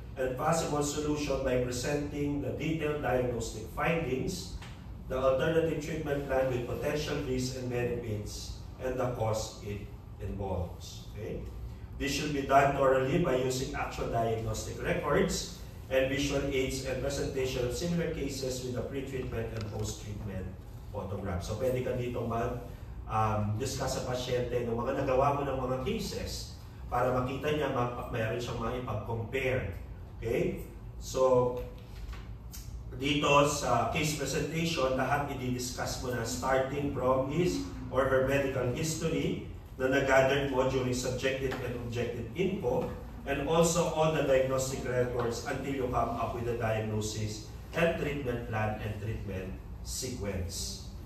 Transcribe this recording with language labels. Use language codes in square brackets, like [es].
[en] and possible solution by presenting the detailed diagnostic findings, the alternative treatment plan with potential risks and benefits, and the cost it involves. Okay? This should be done thoroughly by using actual diagnostic records and visual aids and presentation of similar cases with the pre-treatment and post-treatment photograph. [tl] So pwede ka dito discuss sa pasyente ng mga nagawa mo ng mga cases para makita niya mayroon siyang maipag-compare. [en] Okay? So, [tl] dito sa case presentation, lahat i-discuss mo na [en] starting from his or her medical history [tl] na nag-gather mo [en] during subjective and objective info, and also all the diagnostic records until you come up with a diagnosis and treatment plan and treatment sequence.